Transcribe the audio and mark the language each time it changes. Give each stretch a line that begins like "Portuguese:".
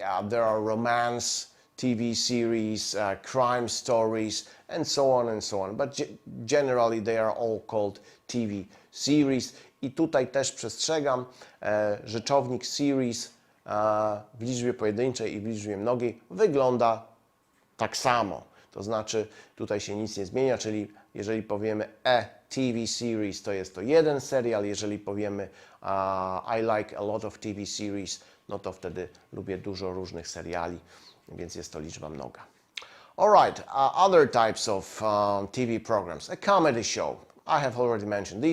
English: There are romance TV series, crime stories, and so on and so on. But generally they are all called TV series.
Polish: I tutaj też przestrzegam, rzeczownik series w liczbie pojedynczej i w liczbie mnogiej wygląda tak samo. To znaczy tutaj się nic nie zmienia, czyli jeżeli powiemy TV series, to jest to jeden serial. Jeżeli powiemy
English: I like a lot of TV series,
Polish: no to wtedy lubię dużo różnych seriali, więc jest to liczba mnoga.
English: Alright, other types of TV programs. A comedy show, I have already mentioned.